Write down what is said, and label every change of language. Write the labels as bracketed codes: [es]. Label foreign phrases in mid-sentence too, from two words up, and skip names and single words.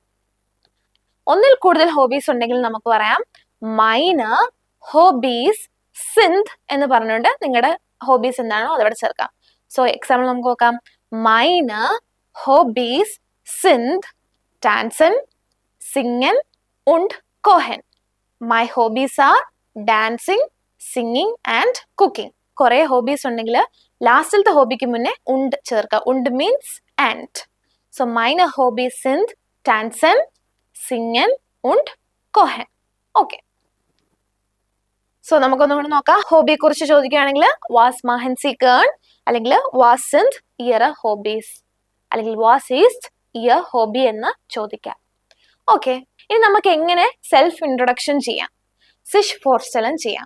[ml] ഒന്നിൽ കൂടുതൽ ഹോബീസ് ഉണ്ടെങ്കിൽ നമുക്ക് പറയാം [de] Meine Hobbys sind [ml] എന്ന് പറഞ്ഞുകൊണ്ട് നിങ്ങളുടെ ഹോബീസ് എന്താണോ അതവിടെ ചേർക്കാം. [en] So example [ml] നമുക്ക് നോക്കാം. [de] Meine Hobbys sind tanzen singen und kochen. [en] My hobbies are dancing singing and cooking. [ml] കുറെ ഹോബീസ് ഉണ്ടെങ്കിൽ ലാസ്റ്റിലത്തെ ഹോബിക്ക് മുന്നേ ഉണ്ട് ചേർക്കുക. [de] ഉണ്ട് [en] means and. So [de] Meine Hobbys sind tanzen singen und kochen. [ml] ഓക്കെ, സോ നമുക്കൊന്നുകൂടി നോക്കാം. ഹോബിയെ കുറിച്ച് ചോദിക്കുകയാണെങ്കിൽ [de] Was machen Sie gern, [ml] അല്ലെങ്കിൽ [de] Was sind Ihre Hobbys, [ml] അല്ലെങ്കിൽ [de] Was ist Ihr Hobby [ml] എന്ന് ചോദിക്കാം. ഓക്കെ, ഇനി നമുക്ക് എങ്ങനെ [en] self introduction [ml] ചെയ്യാം, [de] sich vorstellen [ml] ചെയ്യാം.